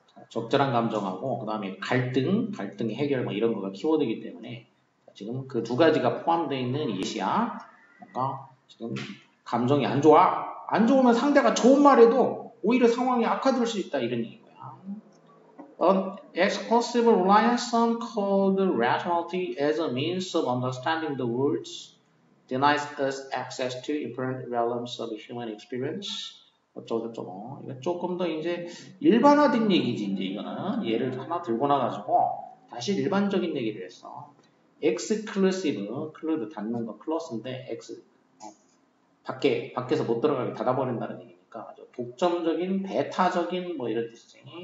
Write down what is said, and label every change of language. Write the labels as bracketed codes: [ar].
[ko] 적절한 감정하고 그 다음에 갈등 해결 뭐 이런 거가 키워드이기 때문에 지금 그 두 가지가 포함되어 있는 예시야. 뭔가 지금 감정이 안 좋아. 안 좋으면 상대가 좋은 말해도 오히려 상황이 악화될 수 있다 이런 얘기인 거야. [en] An exclusive reliance on cold rationality as a means of understanding the words denies us access to inherent realms of human experience. [ko] 어쩌고저쩌고. 이거 조금 더 이제 일반화된 얘기지, 이제 이거는. 예를 하나 들고 나가지고 다시 일반적인 얘기를 했어. exclusive, 클루드 닫는 거 클러스인데, 밖에서 못 들어가게 닫아버린다는 얘기니까 아주 독점적인, 배타적인 뭐 이런 뜻이지.